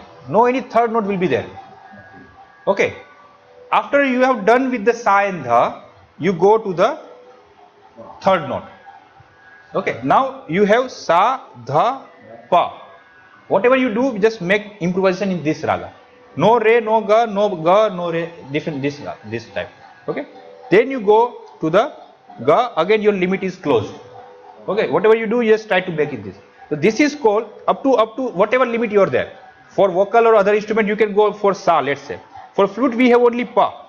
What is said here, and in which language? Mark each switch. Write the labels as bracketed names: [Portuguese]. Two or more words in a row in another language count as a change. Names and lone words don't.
[English] No any third note will be there. Okay. After you have done with the Sa and Dha, you go to the third note. Okay. Now you have Sa, Dha, Pa. Whatever you do, just make improvisation in this raga. No Re, no Ga, no Re, different this type. Okay. Then you go to the Ga, again your limit is closed. Okay. Whatever you do, just try to make it this. So this is called up to whatever limit you are there. For vocal or other instrument, you can go for Sa, let's say. For flute, we have only Pa.